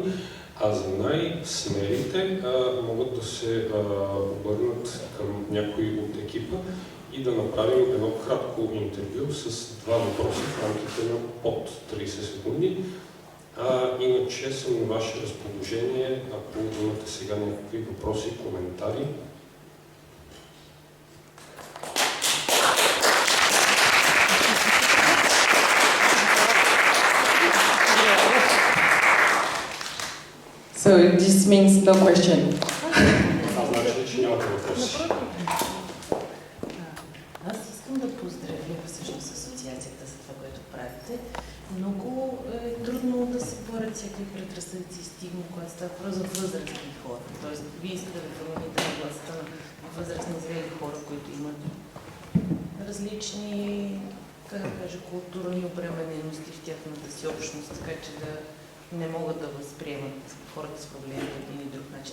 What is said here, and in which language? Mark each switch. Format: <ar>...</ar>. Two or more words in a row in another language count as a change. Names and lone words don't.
<bg>А за най-смелите могат да се обърнат към някой от екипа и да направим едно кратко интервю с 2 въпроса в рамките на под 30 секунди. Иначе съм на ваше разположение, ако имате сега някакви въпроси, коментари.</bg> <en>So this means no question.</en> <bg>Аз искам да поздравя всъщност Асоциацията за това, което правите. Много е трудно да се борят всякакви предразсъдици и стигма, когато става въпрос за възрастни хора. Тоест, вие искате да промените нагласата на възрастни зрели хора, които имат различни, как да кажа, културни обременености в тяхната си общност, така че да не могат да възприемат хората с проблеми по един и друг начин.</bg>